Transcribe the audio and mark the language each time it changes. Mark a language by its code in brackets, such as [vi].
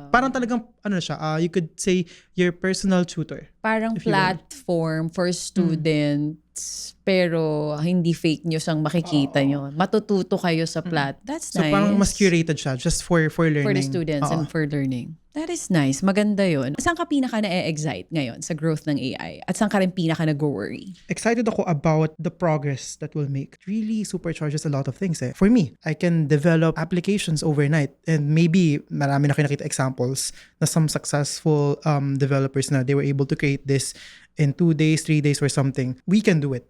[tl] Parang talagang, [en] you could say, your personal tutor. [tl] Parang [en] if you will. platform for students, [tl] pero hindi fake news ang makikita nyo. Matututo kayo sa [en] That's So nice. [tl] parang mas curated siya [en] just for learning. For the students and for learning. That is nice. [tl] Maganda yun. Saan ka pinaka na-excite ngayon sa growth ng AI? At saan ka rin pinaka nag-worry? Excited ako [en] about the progress that will make. It really supercharges a lot of things. For me, I can develop applications overnight, and maybe [tl] marami na kayo nakita [en] examples na some successful developers na they were able to create this in 2 days, 3 days or something. We can do it.